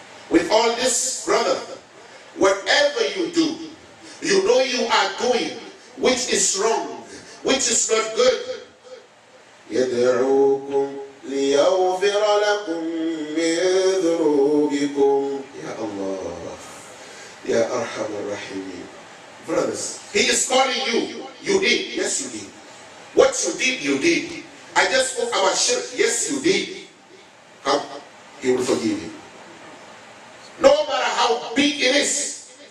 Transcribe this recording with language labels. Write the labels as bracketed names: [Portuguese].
[English] With all this, brother, whatever you do, you know you are doing which is wrong, which is not good. [Arabic] يدعوكم ليغفر لكم من ذنوبكم. Ya Allah, Ya Arham Ar-Rahimin. [English] Brothers, he is calling you. You did. Yes, you did. What you did, you did. I just spoke about shirk. Yes, you did. Come, he will forgive you. No matter how big it is.